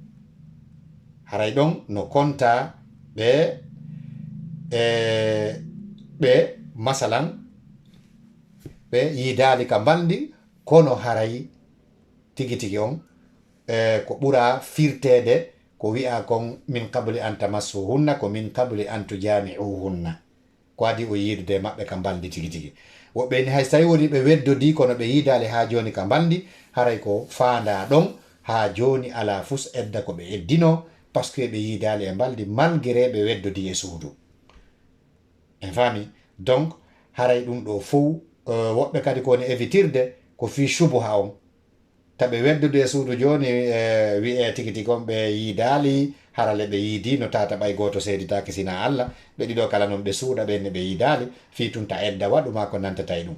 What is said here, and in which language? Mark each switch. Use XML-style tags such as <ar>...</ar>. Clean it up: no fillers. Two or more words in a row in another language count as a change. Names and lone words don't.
<ff>Haray ɗon no konta ɓe masalan ɓe yiidali ka mbaldi, kono haray tigi tigi on ko ɓura firtede ko wi'a kon</ff> <ar>من قبل أن تمسوهن,</ar> <ff>ko</ff> <ar>من قبل أن تجامعوهن,</ar> <ff>ko adi o yiidude maɓɓe ka mbaldi tigi tigi. Woɓɓe ni hay tawi woni ɓe weddodi kono ɓe yiidali ha joni ka mbaldi, haray ko faanda ɗon ha joni ala fus edda ko ɓe eddino,</ff> <fr>par ce que</fr> <ff>ɓe yiidali e mbaldi malgré ɓe weddodi e suudu. En faami? Donc haray ɗum ɗo fof woɓɓe kadi koni évitirde ko fi subuha on, taɓe weddude e suudu joni wi'e tigi tigi on ɓe yiidali, harale ɓe yiidi no tata ɓay goto seeditake sina Allah, ɓe ɗiɗo kala noon ɓe suuɗa ɓenne ɓe yiidali, fi tunta edda waɗuma ko nantata e ɗum.</ff>